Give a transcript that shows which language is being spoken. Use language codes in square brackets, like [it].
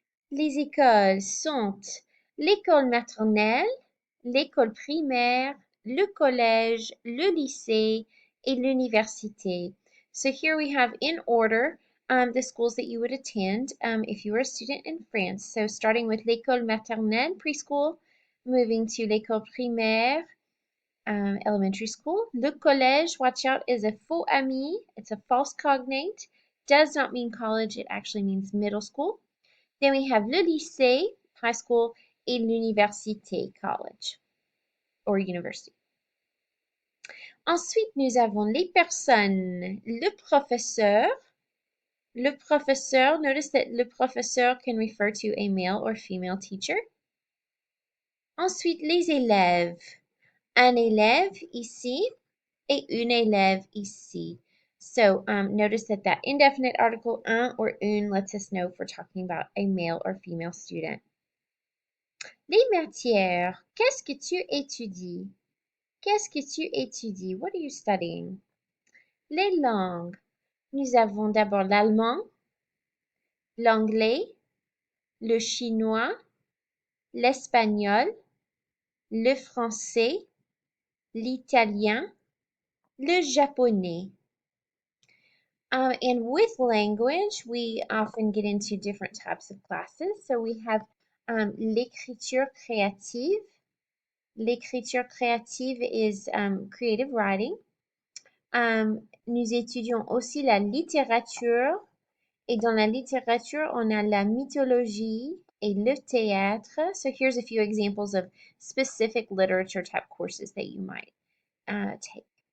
[fr] Les écoles sont l'école maternelle, l'école primaire, le collège, le lycée, et l'université. [en] So, here we have in order the schools that you would attend if you were a student in France. So, starting with l'école maternelle, preschool, moving to l'école primaire, elementary school. Le collège, watch out, is a faux ami. It's a false cognate. Does not mean college. It actually means middle school. Then we have le lycée, high school, et l'université, college or university. [fr] Ensuite, nous avons les personnes. Le professeur. [en] Le professeur, notice that le professeur can refer to a male or female teacher. [fr] Ensuite, les élèves. Un élève ici et une élève ici. [en] So notice that indefinite article un or une lets us know if we're talking about a male or female student. [fr] Les matières. Qu'est-ce que tu étudies? Qu'est-ce que tu étudies? [en] What are you studying? Les langues. [fr] Nous avons d'abord l'allemand, l'anglais, le chinois, l'espagnol, le français, l'italien, le japonais. [en] And with language, we often get into different types of classes. So we have l'écriture créative. L'écriture créative is creative writing. [fr] Nous étudions aussi la littérature. Et dans la littérature, on a la mythologie et le théâtre. [en] So here's a few examples of specific literature type courses that you might take.